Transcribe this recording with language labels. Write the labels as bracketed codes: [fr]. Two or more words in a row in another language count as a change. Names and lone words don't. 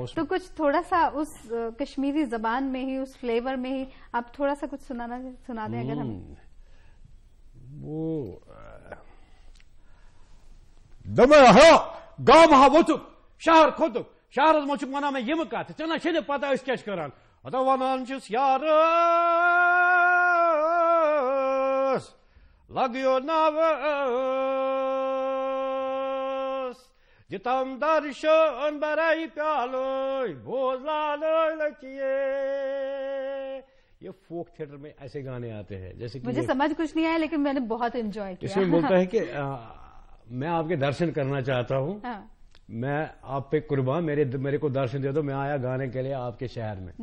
[hi] तो कुछ थोड़ा सा उस कश्मीरी जबान में ही, उस फ्लेवर में ही आप थोड़ा सा कुछ सुना दें अगर हम। [ks] वो गाँव वोचुक शहर खोतुक शहर मोचुक वना में यम कत चना शे पता क्या करान अतो वनान यार लगियो नवस जितम दर्शन बराई प्यालो भोजलालो लचिए। [hi] ये फोक थिएटर में ऐसे गाने आते हैं जैसे कि मुझे समझ कुछ नहीं आया, लेकिन मैंने बहुत एंजॉय किया। इसमें बोलता है कि मैं आपके दर्शन करना चाहता हूँ। हाँ। मैं आप पे कुर्बान, मेरे को दर्शन दे दो, मैं आया गाने के लिए आपके शहर में।